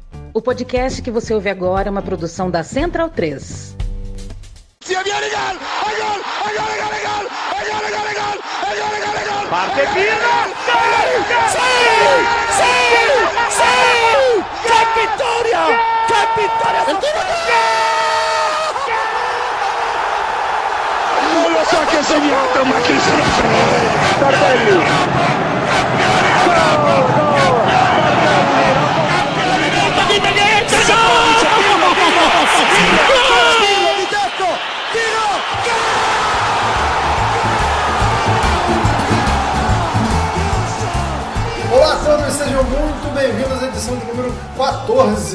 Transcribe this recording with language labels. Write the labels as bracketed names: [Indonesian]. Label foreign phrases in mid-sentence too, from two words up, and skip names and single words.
[Portuguese] O podcast que você ouve agora é uma produção da Central 3. [Italian] Parte Pino! ¡Qué vittoria! ¡Qué vittoria! Non lo so chi ha segnato, ma chi se lo frega! Tardelli! [Portuguese] Olá a todos, sejam muito bem-vindos à edição de número 14.